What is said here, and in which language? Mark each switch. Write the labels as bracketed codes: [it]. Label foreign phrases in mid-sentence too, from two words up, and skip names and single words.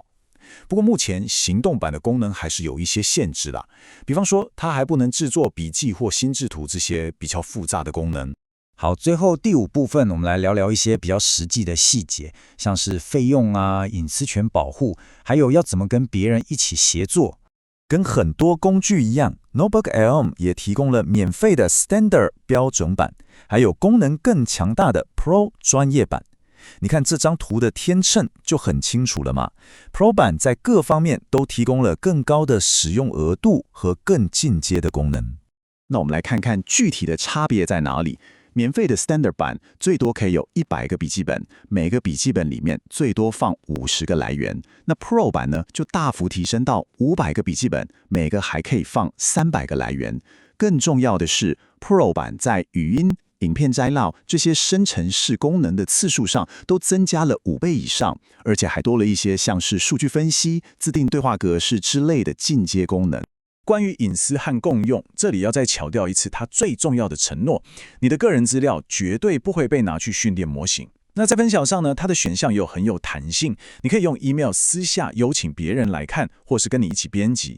[zh] 不過目前行動版的功能還是有一些限制啦，比方說它還不能制作筆記或心智圖這些比較複雜的功能。好，最後第5部分，我們來聊聊一些比較實際的細節，像是費用啊、隱私權保護，還有要怎麼跟別人一起協作。跟很多工具一樣 ，NotebookLM 也提供了免費的 Standard 標準版，還有功能更強大的 Pro 專業版。你看這張圖的天秤就很清楚了嘛。Pro 版在各方面都提供了更高的使用額度和更進階的功能。那我們來看看具體的差別在哪裡。免費的 Standard 版最多可以有100個筆記本，每個筆記本裡面最多放50個來源。那 Pro 版呢，就大幅提升到500個筆記本，每個還可以放300個來源。更重要的是 ，Pro 版在語音、影片摘要這些生成式功能的次數上都增加了5倍以上，而且還多了一些像是數據分析、自定對話格式之類的進階功能。關於隱私和共用，這裡要再強調一次它最重要的承諾：你的個人資料絕對不會被拿去訓練模型。那在分享上呢，它的選項又很有彈性，你可以用 email 私下邀請別人來看，或是跟你一起編輯。